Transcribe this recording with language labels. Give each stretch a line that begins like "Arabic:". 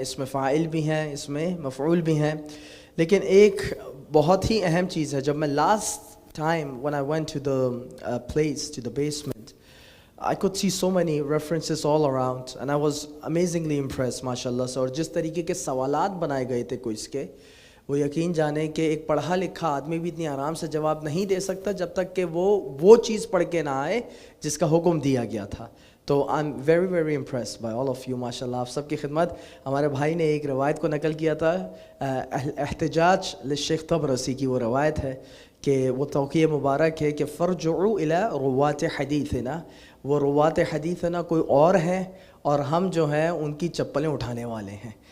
Urdu: اس میں فاعل بھی ہیں, اس میں مفعول بھی ہیں. لیکن ایک بہت ہی اہم چیز ہے. جب میں
English: last time when I went to the place, to the basement, I could see so many references all around and I was amazingly impressed
Urdu: ماشاءاللہ سے. اور جس طریقے کے سوالات بنائے گئے تھے کوئز کے, وہ یقین جانے کہ ایک پڑھا لکھا آدمی بھی اتنی آرام سے جواب نہیں دے سکتا جب تک کہ وہ چیز پڑھ کے نہ آئے جس کا حکم دیا گیا تھا. تو
English: I'm very very impressed by all of you ماشاءاللہ.
Urdu: آپ سب کی خدمت. ہمارے بھائی نے ایک روایت کو نقل کیا تھا, احتجاج للشیخ طبرسی کی وہ روایت ہے کہ وہ توقیع مبارک ہے کہ
Arabic: فرجعوا الی روات حدیثنا,
Urdu: وہ روات حدیثنا کوئی اور ہیں اور ہم جو ہیں ان کی چپلیں اٹھانے والے ہیں.